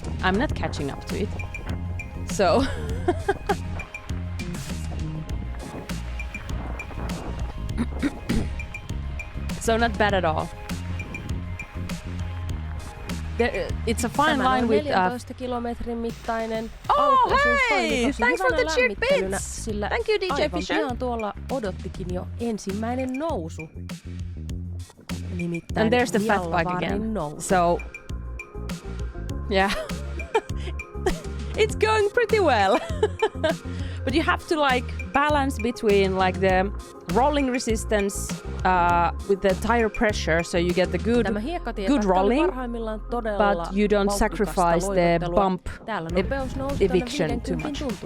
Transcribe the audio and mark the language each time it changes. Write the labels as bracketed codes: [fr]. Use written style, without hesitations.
[en] I'm not catching up to it, so so not bad at all. It's a fine line with [fi] 14 kilometrin mittainen. [en] Oh hey! Thanks for the cheap bits! Thank you DJ Fisher! [fi] Pian tuolla odottikin jo ensimmäinen nousu. Nimittäin [en] and there's the fat bike again. [fi] Nousu. [en] So yeah. It's going pretty well. But you have to like balance between like the rolling resistance with the tire pressure, so you get the good rolling, but you don't sacrifice the bump eviction too much.